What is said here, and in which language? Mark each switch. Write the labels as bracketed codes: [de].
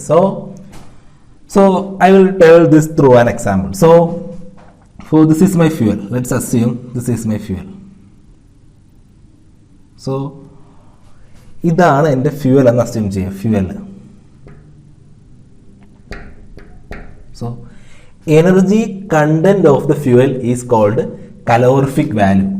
[en] So I will tell this through an example. So this is my fuel. Let's assume this is my fuel. [ml] So ഇതാണ് എൻ്റെ fuel എന്ന് assume ചെയ്യുക. [en] Fuel. So energy content of the fuel is called calorific value.